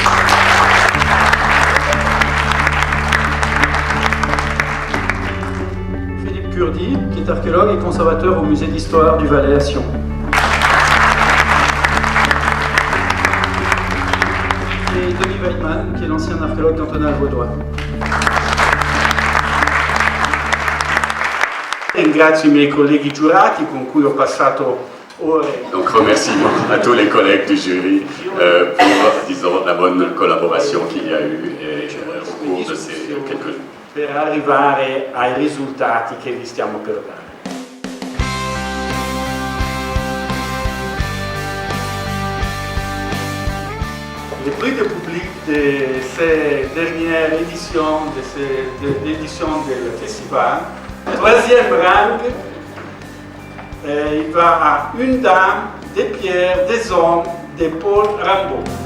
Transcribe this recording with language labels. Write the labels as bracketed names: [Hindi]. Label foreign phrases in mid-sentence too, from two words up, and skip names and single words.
[French] Philippe Kurdi, qui est archéologue et conservateur au musée d'histoire du Valais à Sion. Et Denis Weidmann, qui est l'ancien archéologue cantonal vaudois. [Italian] Ringrazio i miei colleghi giurati con cui ho passato ore. [French] Donc remerciements à tous les collègues du jury pour, disons, la bonne collaboration qu'il y a eu au cours de ces quelques jours. [Italian] Per arrivare ai risultati che vi stiamo per dare. [French] Le prix de public de ces dernières éditions, d'édition du festival, troisième rang, il va à une dame, des pierres, des hommes, de Paul Rambaud.